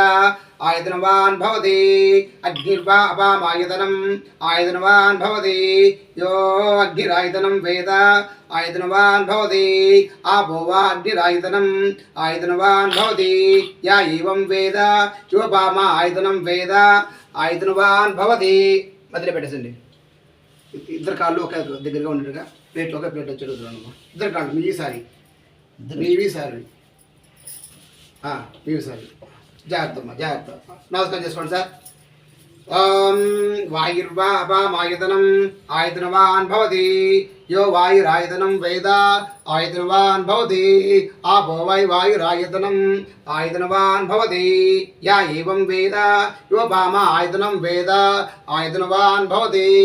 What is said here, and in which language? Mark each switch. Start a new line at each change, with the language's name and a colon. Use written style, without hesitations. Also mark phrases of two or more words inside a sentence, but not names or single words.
Sanskrit: आयतनवान् भवति अग्निर्वा अपाम् आयतनवान् भवति यो अग्निरायतनं वेद आयतनवान् भवति आपो वा अग्निरायतनम् आयतनवान् भवति या एवं वेद योपामा आयतनं वेद आयतनवान् भवति
Telugu: మధ్యలో పెట్టేసండి ఇద్దరు కాళ్ళు ఒక దగ్గరగా ఉండేట్టుగా ప్లేట్ ఒక ప్లేట్ వచ్చేటప్పుడు ఇద్దరు కాళ్ళు మీవి సారి జాగ్రత్త జాగ్రత్త నమస్కారం చేసుకోండి సార్
Sanskrit: ओम वायुर्वा अपामायतनम् आयतनवान् भवति यो वायुरायतनं वेद आयतनवान् भवति आपो वै वायुरायतनम् आयतनवान् भवति या एवं वेद योपामा आयतनं वेद आयतनवान् भवति